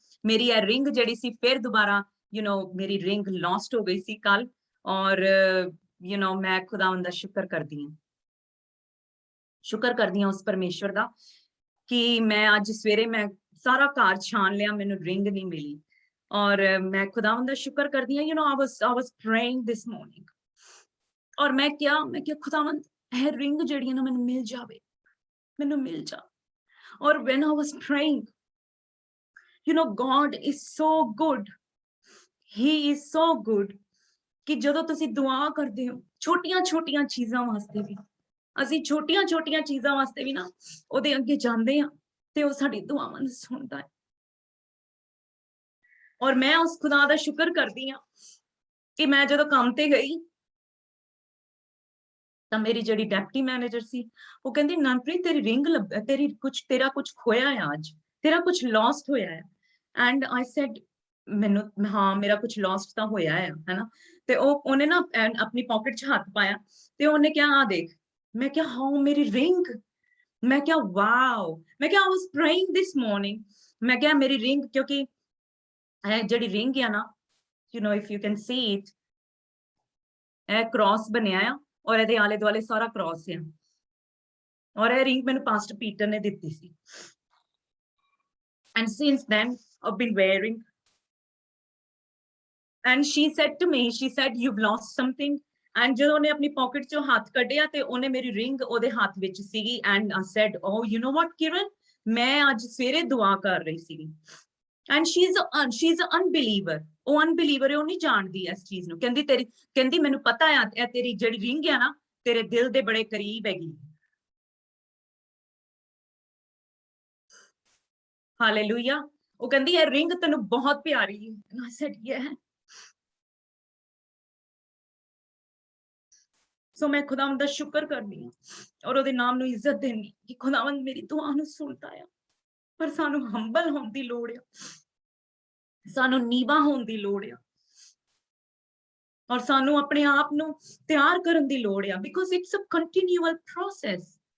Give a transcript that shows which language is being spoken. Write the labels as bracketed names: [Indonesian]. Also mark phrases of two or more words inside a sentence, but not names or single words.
[Punjabi] ਮੇਰੀ ਇਹ ਰਿੰਗ ਜਿਹੜੀ ਸੀ, ਫਿਰ ਦੁਬਾਰਾ ਮੇਰੀ ਰਿੰਗ ਲੌਸਟ ਹੋ ਗਈ ਸੀ ਕੱਲ, ਔਰ ਮੈਂ ਖੁਦਾਵੰਦ ਦਾ ਸ਼ੁਕਰ ਕਰਦੀ ਹਾਂ ਉਸ ਪਰਮੇਸ਼ਵਰ ਦਾ ਕਿ ਮੈਂ ਅੱਜ ਸਵੇਰੇ ਮੈਂ ਸਾਰਾ ਘਰ ਛਾਣ ਲਿਆ, ਮੈਨੂੰ ਰਿੰਗ ਨਹੀਂ ਮਿਲੀ। ਔਰ ਮੈਂ ਖੁਦਾਵੰਦ ਦਾ ਸ਼ੁਕਰ ਕਰਦੀ ਹਾਂ। [English] I was praying this morning, [Punjabi] ਔਰ ਮੈਂ ਕਿਹਾ ਖੁਦਾਵੰਦ ਇਹ ਰਿੰਗ ਜਿਹੜੀ ਨਾ ਮੈਨੂੰ ਮਿਲ ਜਾਵੇ, ਮੈਨੂੰ ਮਿਲ ਜਾ। ਔਰ [English] when I was praying, God is so good, he is so good [Punjabi] ਕਿ ਜਦੋਂ ਤੁਸੀਂ ਦੁਆ ਕਰਦੇ ਹੋ ਛੋਟੀਆਂ ਚੀਜ਼ਾਂ ਵਾਸਤੇ ਵੀ, ਅਸੀਂ ਛੋਟੀਆਂ ਚੀਜ਼ਾਂ ਵਾਸਤੇ ਵੀ ਨਾ ਉਹਦੇ ਅੱਗੇ ਜਾਂਦੇ ਆ ਤੇ ਉਹ ਸਾਡੀ ਦੁਆਵਾਂ ਨੂੰ ਸੁਣਦਾ ਹੈ। ਔਰ ਮੈਂ ਉਸ ਖੁਦਾ ਦਾ ਸ਼ੁਕਰ ਕਰਦੀ ਹਾਂ ਕਿ ਮੈਂ ਜਦੋਂ ਕੰਮ ਤੇ ਗਈ ਤਾਂ ਮੇਰੀ ਜਿਹੜੀ ਡਿਪਟੀ ਮੈਨੇਜਰ ਸੀ, ਉਹ ਕਹਿੰਦੀ ਨਨਪ੍ਰੀਤ ਤੇਰੀ ਰਿੰਗ ਤੇਰਾ ਕੁਝ ਖੋਇਆ ਹੈ, ਅੱਜ ਤੇਰਾ ਕੁਝ ਲੌਸਟ ਹੋਇਆ ਹੈ। [English] and I said [Punjabi] ਮੈਨੂੰ ਹਾਂ ਮੇਰਾ ਕੁਛ ਲੌਸਟ ਤਾਂ ਹੋਇਆ ਹੈ ਨਾ। ਤੇ ਓਨੇ ਨਾ ਅਪਣੀ ਪਾਕੇਟ ਚ ਹੱਥ ਪਾਇਆ ਤੇ ਓਨੇ ਕਿਹਾ ਆ ਦੇਖ। ਮੈਂ ਕਿਹਾ ਹਾਂ ਮੇਰੀ ਰਿੰਗ। ਮੈਂ ਕਿਹਾ ਵਾਓ। ਮੈਂ ਕਿਹਾ [English] I was praying this morning. [Punjabi] ਮੈਂ ਕਿਹਾ ਮੇਰੀ ਰਿੰਗ ਕਿਉਂਕਿ ਜਿਹੜੀ ਰਿੰਗ ਹੈ ਨਾ [English] you know if you can see it [Punjabi] ਕ੍ਰੌਸ ਬਣਿਆ ਆ ਔਰ ਇਹਦੇ ਆਲੇ ਦੁਆਲੇ ਸਾਰਾ ਕ੍ਰੌਸ ਹੈ ਔਰ ਇਹ ਰਿੰਗ ਮੈਨੂੰ ਪਾਸਟਰ ਪੀਟਰ ਨੇ ਦਿੱਤੀ ਸੀ। [English] and since then I've been wearing and she said to me she said you've lost something and [Punjabi] ਜਦੋਂ ਉਹਨੇ ਆਪਣੀ ਪਾਕਟ ਚੋਂ ਹੱਥ ਕੱਢਿਆ ਤੇ ਉਹਨੇ ਮੇਰੀ ਰਿੰਗ ਉਹਦੇ ਹੱਥ ਵਿੱਚ ਸੀਗੀ [English] and I said oh you know what Kiran [Punjabi] ਮੈਂ ਅੱਜ ਸਵੇਰੇ ਦੁਆ ਕਰ ਰਹੀ ਸੀਗੀ [English] and she's an unbeliever [Punjabi] ਉਹ unbeliever ਹੈ ਉਹ ਨਹੀਂ ਜਾਣਦੀ ਇਸ ਚੀਜ਼ ਨੂੰ ਕਹਿੰਦੀ ਮੈਨੂੰ ਪਤਾ ਆ ਇਹ ਤੇਰੀ ਜਿਹੜੀ ਰਿੰਗ ਆ ਨਾ ਤੇਰੇ ਦਿਲ ਦੇ ਬੜੇ ਕਰੀਬ ਹੈਗੀ। ਹਾਲੇਲੂਇਆ। ਉਹ ਕਹਿੰਦੀ ਇਹ ਰਿੰਗ ਤੈਨੂੰ ਬਹੁਤ ਪਿਆਰੀ ਹੈ। [English] and I said yeah [Punjabi] ਸੋ ਮੈਂ ਖੁਦਾਵੰਦ ਦਾ ਸ਼ੁਕਰ ਕਰਨੀ ਆ ਔਰ ਉਹਦੇ ਨਾਮ ਨੂੰ ਇੱਜ਼ਤ ਦੇਣੀ ਕਿ ਖੁਦਾਵੰਦ ਮੇਰੀ ਦੁਆ ਨੂੰ ਸੁਣਦਾ ਆ ਪਰ ਸਾਨੂੰ ਹੰਬਲ ਹੋਣ ਦੀ ਲੋੜ ਆ ਸਾਨੂੰ ਨੀਵਾ ਹੋਣ ਦੀ ਲੋੜ ਆ ਔਰ ਸਾਨੂੰ ਆਪਣੇ ਆਪ ਨੂੰ ਤਿਆਰ ਕਰਨ ਦੀ ਲੋੜ ਆ [English] because it's a continual process.